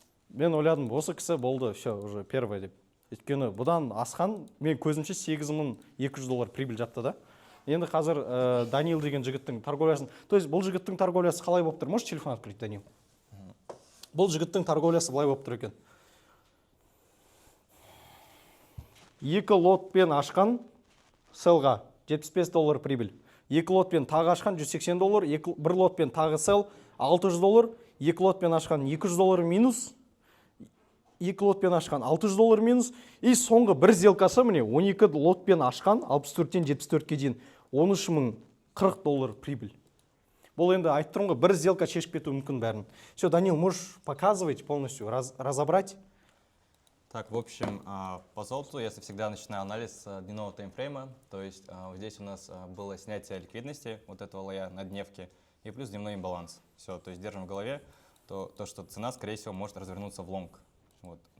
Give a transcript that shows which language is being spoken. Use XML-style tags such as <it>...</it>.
<kk>Мен ойладым, осы кісі болды,</kk> <ru>все, уже первый</ru> <kk>деп. Өйткені бұдан асқан, мен көзімше $8,200 прибыль жатты да. Енді қазір Данил деген жігіттің торговлясын, то есть бұл жігіттің торговлясы қалай болып тұр?</kk> <ru>Можешь телефон открыть, Данил?</ru> <kk>Бұл жігіттің торговлясы былай болып тұр екен. 2 лотпен ашқан селға $75 прибыль. 2 лотпен тағы ашқан $180, 1 лотпен тағы сел $600, 2 лотпен ашқан $200 минус, 2 лотпен ашқан $600 минус, и соңғы бір сделкасы міне 12 лотпен ашқан 64-тен 74-ке дейін $13,040 прибыль. Бұл енді айтып тұрмын ғой, бір сделка шешіп кетуі мүмкін бәрін.</kk> <ru>Все, Данил, можешь показывать полностью, разобрать? Так, в общем, по золоту я всегда начинаю анализ с дневного таймфрейма. То есть вот здесь у нас было снятие ликвидности, вот этого лоя на дневке, и плюс дневной имбаланс. Все, то есть держим в голове то, что цена, скорее всего, может развернуться в лонг. Вот.</ru>